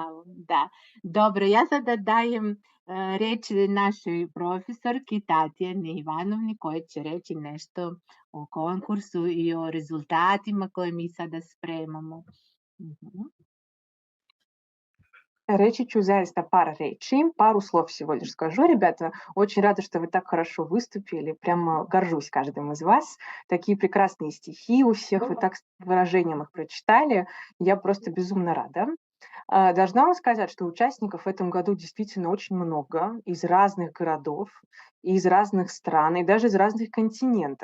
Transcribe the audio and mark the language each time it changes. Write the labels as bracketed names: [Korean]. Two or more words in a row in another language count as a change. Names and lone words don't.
[Serbian] Dobro, ja sada dajem reč našoj profesorki Tatjani Ivanovni koja će reći nešto o konkursu i o rezultatima koje mi sada spremamo. Reći ćу zaista par речи, [Russian] пару слов всего лишь скажу, ребята. Очень рада, что вы так хорошо выступили. Прямо горжусь каждым из вас. Такие прекрасные стихи у всех, вы так с выражением их прочитали. Я просто безумно рада. Должна вам сказать, что участников в этом году действительно очень много, из разных городов, из разных стран и даже из разных континентов.